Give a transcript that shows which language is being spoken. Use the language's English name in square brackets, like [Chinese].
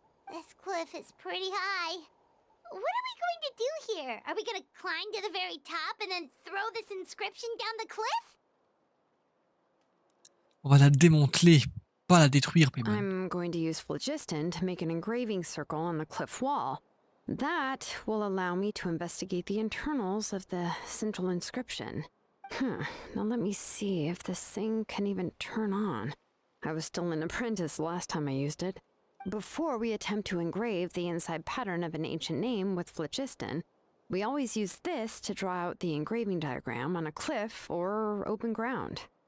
[English] This cliff is pretty high. What are we going to do here? Are we going to climb to the very top and then throw this inscription down the cliff? [French] On va la démanteler, pas la détruire, Paimon. [English] I'm going to use phlogiston to make an engraving circle on the cliff wall. That will allow me to investigate the internals of the central inscription. Now let me see if this thing can even turn on. I was still an apprentice the last time I used it. Before we attempt to engrave the inside pattern of an ancient name with phlogiston, we always use this to draw out the engraving diagram on a cliff or open ground.